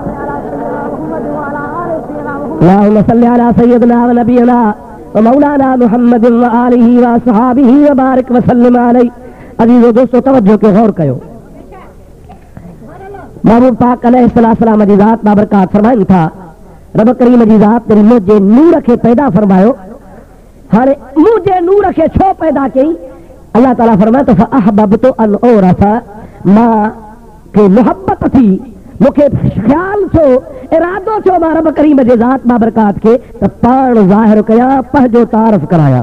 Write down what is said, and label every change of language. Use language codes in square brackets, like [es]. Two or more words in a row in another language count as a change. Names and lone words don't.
[ar] اللهم صل على سيدنا ونبينا ومولانا محمد وآله وأصحابه وبارك وسلم عليه. [sd] अजीज़ो दोस्तों तवज्जो के गौर कयो। महबूब पाक अलैहिस्सलाम जी ज़ात बाबरकात फरमाइनि था रब करीम जी ज़ात तेरी मुंहिंजे नूर खे पैदा फरमायो। हाणे मुंहिंजे नूर खे छो पैदा कई? अल्लाह ताला फरमाए तो [ar] فأحببت أن أعرف, [sd] मां के मोहब्बत थी, मूंखे ख्याल थियो, इरादो थियो मां रब करीम जे ज़ात बाबरकात खे त पाण ज़ाहिर कयां, पंहिंजो तारफ़ करायां।